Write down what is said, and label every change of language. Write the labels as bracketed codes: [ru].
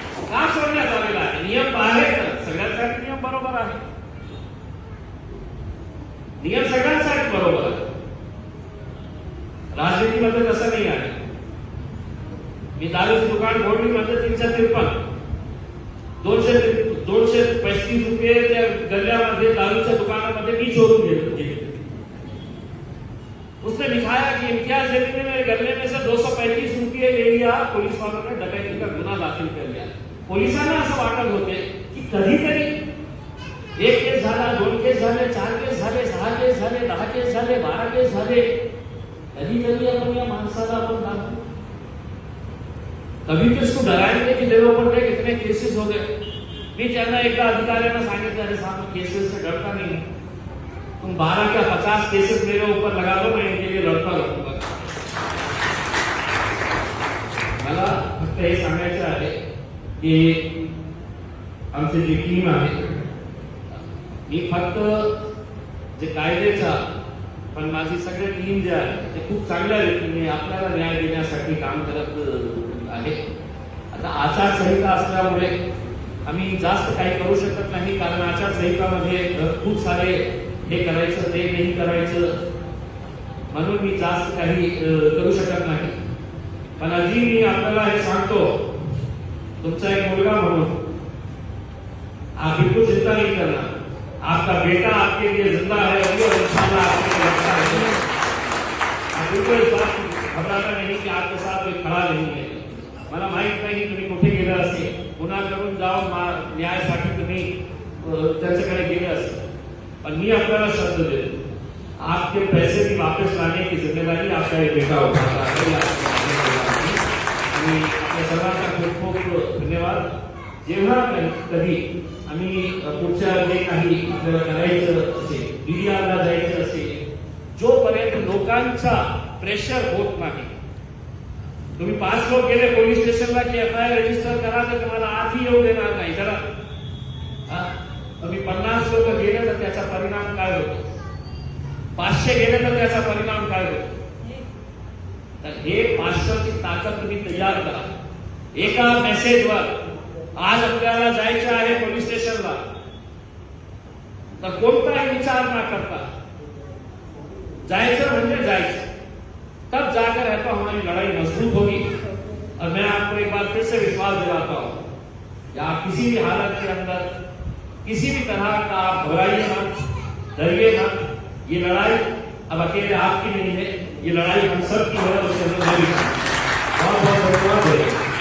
[mr] का सोडण्यात आलेला आहे? नियम आहे तर सगळ्यांसाठी नियम बरोबर आहे, नियम सगळ्यांसाठी बरोबर आहे. राजनीतीमध्ये तसं नाही आहे. मी दारूचे दुकान फोडली म्हणजे 353, 235 रुपये त्या गल्ल्यामध्ये दारूच्या दुकानामध्ये मी चोरून गेले. [hi] उसने दिखाया कि इम्तियाज जलील ने मेरे गले में से 235 रुपये ले लिया. पुलिस वालों ने डकैती का गुन्हा दाखल कर लिया. [mr] पोलिसांना असं वाटत होते की कधीतरी एक केस झाला, 2 केस झाले, 4 केस झाले, 6 केस झाले, 10 केस झाले, 12 केस झाले, कधी आपण या माणसाला आपण दाखवू. [hi] कभी तो इसको डराएंगे कि देखो पर देख इतने केसेस हो गए. [mr] मी त्यांना एकदा अधिकाऱ्यांना सांगितलं, [hi] अरे साहब केसेस से डरता नहीं, तुम 12 या 50 केसेस मेरे ऊपर लगा दो, मैं इनके लिए लड़ता रहूंगा. [mr] मला फक्त हे सांगायचं आहे की आमची जी टीम आहे, मी फक्त जे कायद्याचा, पण माझी सगळी टीम जे आहे ते खूप चांगल्या रीतीने आपल्याला न्याय देण्यासाठी काम करत आहे. आता आचारसंहिता असल्यामुळे आम्ही जास्त काही करू शकत नाही, कारण आचारसंहितामध्ये खूप सारे हे करायचं ते नाही करायचं, म्हणून मी जास्त काही करू शकत नाही. पण आधी मी आपल्याला हे सांगतो, तुमचा एक मुलगा म्हणून [hi] आप बिल्कुल चिंता नहीं करना, आपका बेटा आपके लिए जिंदा है और इंशाल्लाह आपके लिए रखता है। आप बिल्कुल इस बात घबराना नहीं की आपके साथ कोई खड़ा [mr] नाही आहे। मला माहित नाही तुम्ही कुठे गेला असेल, पुन्हा करून जाऊन न्यायासाठी तुम्ही त्यांच्याकडे गेले असेल, पण मी आपल्याला शब्द देतो, [hi] आपके पैसे भी वापस लाने की जिम्मेदारी आपका एक बेटा उठाता है। [mr] आणि आपल्या सर्वांचा खूप खूप धन्यवाद। जेव्हा कधी आम्ही पुढच्या जे काही आपल्याला करायचं असेल, DDRला जायचं असेल, जोपर्यंत लोकांचा प्रेशर होत नाही, तुम्ही 5 लोक गेले पोलीस स्टेशनला की FIR रजिस्टर करा तर तुम्हाला आधी येऊ देणार नाही जरा। तुम्ही 50 लोक गेले तर त्याचा परिणाम काय होतो, 500 गेले तर त्याचा परिणाम काय होतो। तर हे 500 ची ताकद तुम्ही तयार करा। एका मेसेजवर आज आपल्याला जायचं आहे पोलीस स्टेशनला, तर कोणताही विचार न करता जायचं म्हणजे जायचं, [hi] तब जाकर है तो हमारी लड़ाई मजबूत होगी। और मैं आपको एक बार फिर से विश्वास दिलाता हूं कि आप किसी भी हालत के अंदर किसी भी तरह का आप घबराइए मत, डरिए मत। ये लड़ाई अब अकेले आपकी नहीं है, ये लड़ाई हम सब की है। बहुत बहुत धन्यवाद।